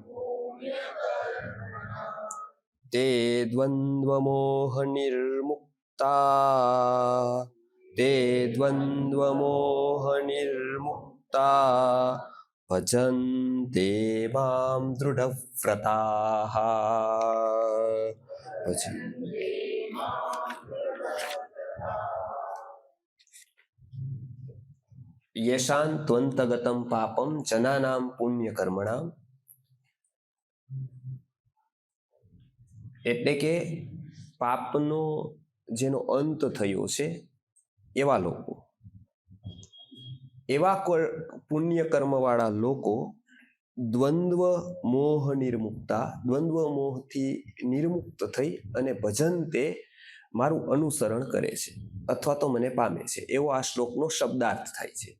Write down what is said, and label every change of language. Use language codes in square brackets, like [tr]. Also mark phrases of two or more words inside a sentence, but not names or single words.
[sa] ते द्वन्द्वमोहनिर्मुक्ता ते द्वन्द्वमोहनिर्मुक्ता भजन्ते मां दृढव्रताः येषान्त्वन्तगतं पापं जनानां पुण्यकर्मणां [gu] એટલે કે પાપનો જેનો અંત થયો છે એવા લોકો, એવા પુણ્ય કર્મવાળા લોકો [sa] द्वंद्व मोह निर्मुक्ता, [gu] દ્વંદ્વ મોહથી નિર્મુક્ત થઈ અને ભજન તે મારું અનુસરણ કરે છે અથવા તો મને પામે છે, એવો આ શ્લોકનો શબ્દાર્થ થાય છે.